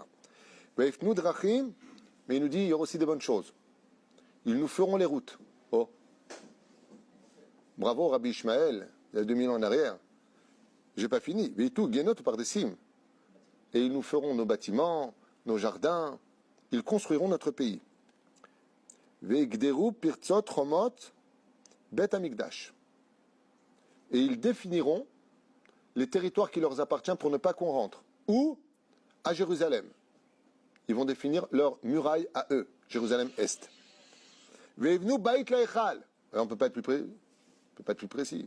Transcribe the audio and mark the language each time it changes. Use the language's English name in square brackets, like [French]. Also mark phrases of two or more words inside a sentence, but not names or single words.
[French] Mais il nous dit il y aura aussi des bonnes choses. Ils nous feront les routes. Oh. Bravo Rabbi Ishmael, il y a 2000 ans en arrière. J'ai pas fini. Mais tout, Guénot par des cimes. Et ils nous feront nos bâtiments, nos jardins. Ils construiront notre pays. [Hebrew] Ve'gderu pirtzot romot bet amigdash. [French] Et ils définiront les territoires qui leur appartiennent pour ne pas qu'on rentre. Ou à Jérusalem. Ils vont définir leur muraille à eux, Jérusalem-Est. [Hebrew] Ve'evnu bait la'echal. [French] On ne peut pas être plus précis.